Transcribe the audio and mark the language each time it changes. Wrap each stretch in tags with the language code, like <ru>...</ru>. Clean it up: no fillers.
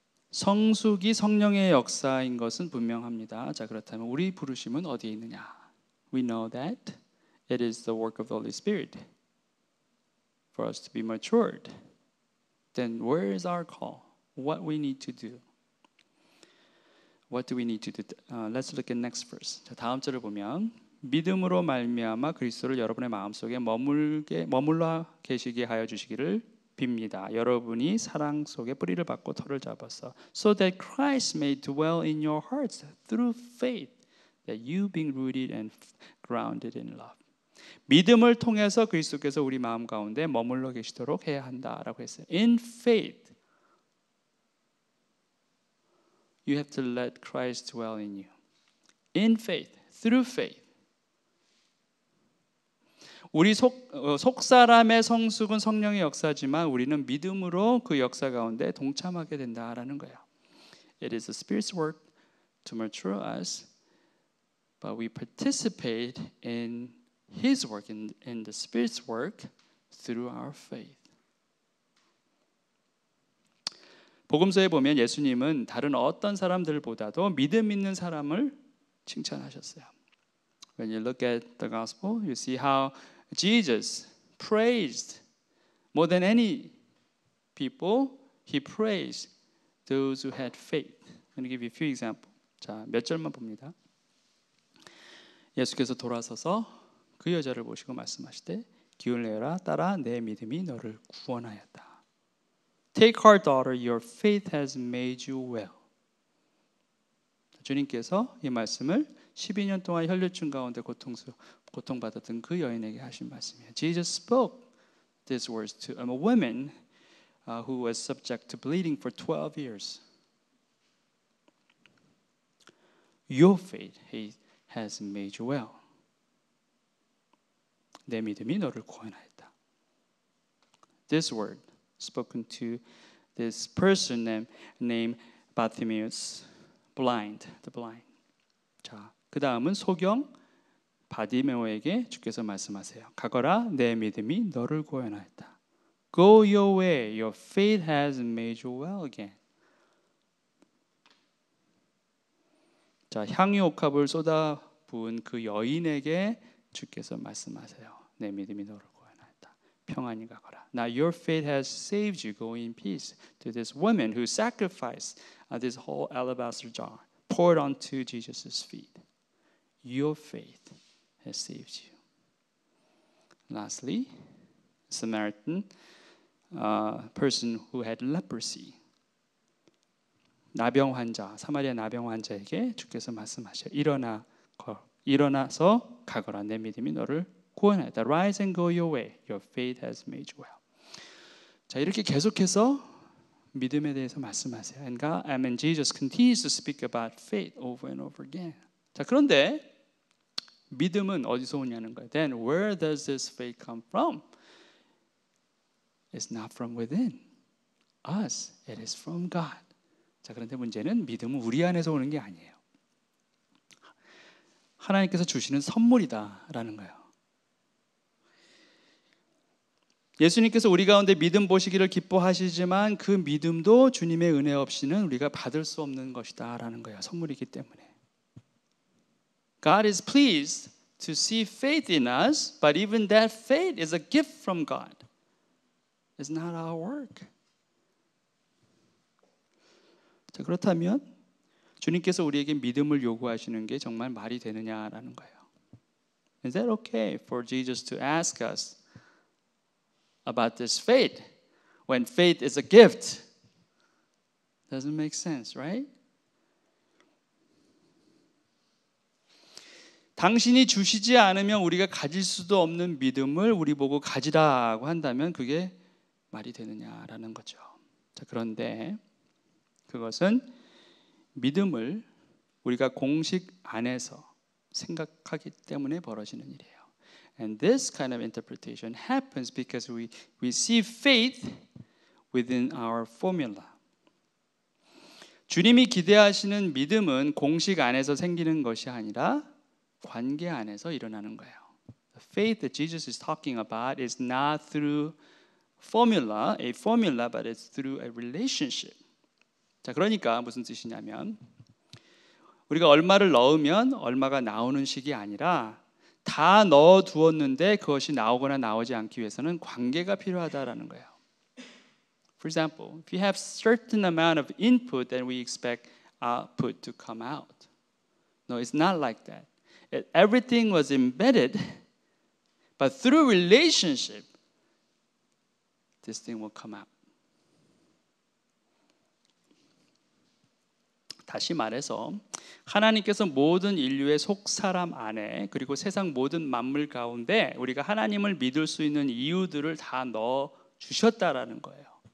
<ko>성숙이 성령의 역사인 것은 분명합니다. 자, 그렇다면 우리 부르심은 어디에 있느냐?</ko> <en>We know that it is the work of the Holy Spirit for us to be matured. Then where is our call? What we need to do? What do we need to do? Let's look at next verse.</en> <ko>자, 다음 절을 보면 믿음으로 말미암아 그리스도를 여러분의 마음속에 머물러 계시게 하여 주시기를 빕니다. 여러분이 사랑 속에 뿌리를 받고 터를 잡아서</ko> <en>so that Christ may dwell in your hearts through faith, that you being rooted and grounded in love.</en> <ko>믿음을 통해서 그리스도께서 우리 마음 가운데 머물러 계시도록 해야 한다라고 했어요.</ko> <en>In faith. you have to let Christ dwell in you. In faith, through faith.</en> <ko>우리 속사람의 성숙은 성령의 역사지만 우리는 믿음으로 그 역사 가운데 동참하게 된다라는 거예요.</ko> <en>It is the Spirit's work to mature us, but we participate in His work, in the Spirit's work through our faith.</en> <ko>복음서에 보면 예수님은 다른 어떤 사람들보다도 믿음 있는 사람을 칭찬하셨어요.</ko> <en>When you look at the gospel, you see how Jesus praised more than any people. He praised those who had faith. I'm going to give you a few examples.</en> <ko>자, 몇 절만 봅니다. 예수께서 돌아서서 그 여자를 보시고 말씀하시되 기운을 내라 딸아 내 믿음이 너를 구원하였다.</ko> <en>Take heart, daughter, your faith has made you well.</en> <ko>주님께서 이 말씀을 12년 동안 혈류증 가운데 고통받았던 그 여인에게 하신 말씀이에요.</ko> <en>Jesus spoke these words to a woman who was subject to bleeding for 12 years. Your faith has made you well.</en> <ko>내 믿음이 너를 구원하였다.</ko> <en>This word spoken to this person named Bartimaeus, the blind.</en> <ko>자, 그 다음은 소경 바디메오에게 주께서 말씀하세요. 가거라, 내 믿음이 너를 구원하였다.</ko> <en>Go your way, your faith has made you well again.</en> <ko>자, 향유 옥합을 쏟아 부은 그 여인에게 주께서 말씀하세요. 내 믿음이 너를 구원하였다. 평안히 가거라.</ko> <en>Now your faith has saved you. Go in peace. To this woman who sacrificed this whole alabaster jar poured onto Jesus' feet. Your faith has saved you. Lastly, Samaritan person who had leprosy.</en> <ko>나병 환자, 사마리아 나병 환자에게 주께서 말씀하셔. 일어나서 가거라. 내 믿음이 너를 구원하였다.</ko> <en>Rise and go your way. Your faith has made you well.</en> <ko>자, 이렇게 계속해서 믿음에 대해서 말씀하세요.</ko> <en>And Jesus continues to speak about faith over and over again.</en> <ko>자, 그런데 믿음은 어디서 오냐는 거예요.</ko> <en>Then where does this faith come from? It's not from within us. It is from God.</en> <ko>자, 그런데 문제는 믿음은 우리 안에서 오는 게 아니에요. 하나님께서 주시는 선물이다라는 거예요. 예수님께서 우리 가운데 믿음 보시기를 기뻐하시지만 그 믿음도 주님의 은혜 없이는 우리가 받을 수 없는 것이다라는 거예요. 선물이기 때문에.</ko> <en>God is pleased to see faith in us, but even that faith is a gift from God. It's not our work.</en> <ko>자, 그렇다면 주님께서 우리에게 믿음을 요구하시는 게 정말 말이 되느냐라는 거예요.</ko> <en>Is that okay for Jesus to ask us about this faith when faith is a gift? Doesn't make sense, right?</en> <ko>당신이 주시지 않으면 우리가 가질 수도 없는 믿음을 우리 보고 가지라고 한다면 그게 말이 되느냐라는 거죠. 자, 그런데 그것은 믿음을 우리가 공식 안에서 생각하기 때문에 벌어지는 일이에요.</ko> <en>And this kind of interpretation happens because we see faith within our formula.</en> <ko>주님이 기대하시는 믿음은 공식 안에서 생기는 것이 아니라 관계 안에서 일어나는 거예요.</ko> <en>The faith that Jesus is talking about is not through a formula, but it's through a relationship.</en> <ko>자, 그러니까 무슨 뜻이냐면 우리가 얼마를 넣으면 얼마가 나오는 식이 아니라 다 넣어 두었는데 그것이 나오거나 나오지 않기 위해서는 관계가 필요하다라는 거예요.</ko> <en>For example, if you have certain amount of input, then we expect output to come out. No, it's not like that. Everything was embedded, but through relationship, this thing will come out.</en> <ko>다시 말해서 하나님께서 모든 인류의 속사람 안에 그리고 세상 모든 만물 가운데 우리가 하나님을 믿을 수 있는 이유들을 다 넣어 주셨다라는 거예요.</ko>